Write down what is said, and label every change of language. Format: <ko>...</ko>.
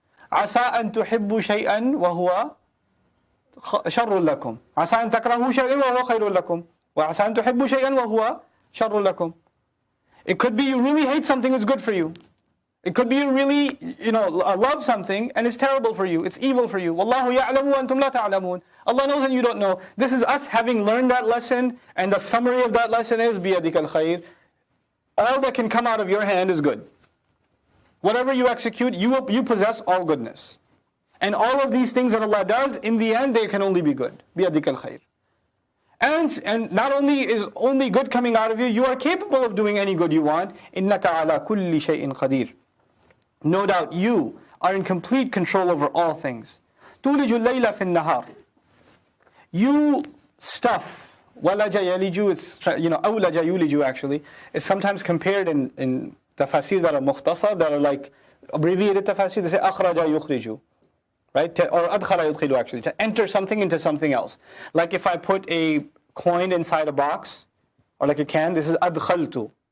<ar>عسى أن تحبوا شيئا وهو شر لكم. عسى أن تكرهوا شيئا وهو خير لكم. وعسى أن تحبوا شيئا وهو شر لكم.</ar> <en>It could be you really hate something that's good for you. It could be you really, love something and it's terrible for you. It's evil for you.</en> <ar>وَاللَّهُ يَعْلَمُ وَأَنْتُمْ لَا تَعْلَمُونَ.</ar> <en>Allah knows and you don't know. This is us having learned that lesson, and the summary of that lesson is</en> <ar>بِيَدِكَ الْخَيْرِ.</ar> <en>All that can come out of your hand is good. Whatever you execute, you possess all goodness. And all of these things that Allah does, in the end, they can only be good.</en> <ar>بِيَدِكَ الْخَيْرِ.</ar> <en>And not only is only good coming out of you, you are capable of doing any good you want.</en> <ar>إِنَّكَ عَلَى كُلِّ شَيْءٍ قَدِيرٍ.</ar> <en>No doubt you are in complete control over all things.</en> <ar>تُولِجُ اللَّيْلَ فِي النَّهَارِ.</ar> <en>You stuff.</en> <ar>وَلَجَ يَلِجُ, it's, أَوْلَجَ يُولِجُ actually.</ar> <en>It's sometimes compared in tafasir that are mukhtasar, that are like abbreviated tafasir, they say</en> <ar>أَخْرَجَ يُخْرِجُ.</ar> <en>Right? Or</en> <ar>أَدْخَلَ يُدْخِلُ</ar> <en>actually. To enter something into something else. Like if I put a coin inside a box, or like a can, this is أَدْخَلْتُ.</en>